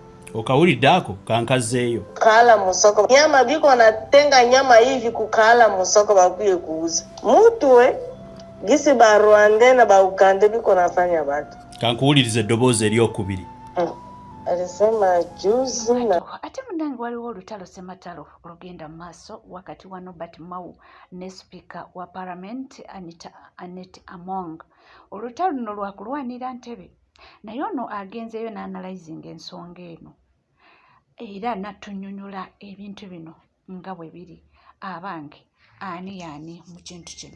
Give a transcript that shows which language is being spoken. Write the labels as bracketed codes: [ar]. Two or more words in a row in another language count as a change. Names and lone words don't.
[lg] okawulidako kankazeeyo [sw] kala musoko nyama biko anatenga nyama hivi kukala musoko bakuye kuuza mtu gisi ba Rwanda na ba Uganda biko nafanya batu [lg] Kankuwuliriza eddoboozi eryokubiri. [sw] Alisema juzi na [lg] ate munange waliwo olutalo Ssematalo olugenda mu maaso wakati wa Norbert Mao ne Speaker wa Parliament Annette Among. Olutalo luno lwakulwanira ntebe naye ono agenzeeyo n'analyzing ensonga eno era n'attunnyonnyola ebintu bino nga bwe biri abange ani mu kintu kino.